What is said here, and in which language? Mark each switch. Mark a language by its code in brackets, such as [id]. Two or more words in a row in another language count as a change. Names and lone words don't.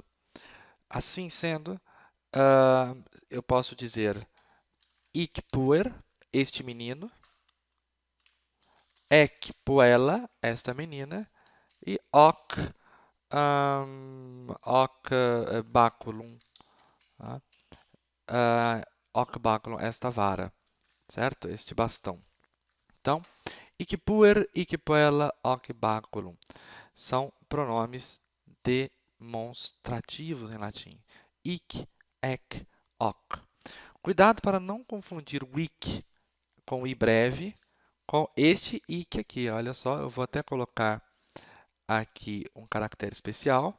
[pt] Assim sendo, eu posso dizer [la] ik puer, [pt] este menino, [la] ek puella, [pt] esta menina, e [la] ok baculum, [pt] tá? [la] Ok baculum, [pt] esta vara, certo? Este bastão. Então, [la] ik puer, ik puella, ok baculum [pt] são pronomes demonstrativos em latim. [la] Ik, ek, ok. [pt] Cuidado para não confundir o ik com o i breve com este ik aqui. Olha só, eu vou até colocar aqui um caractere especial.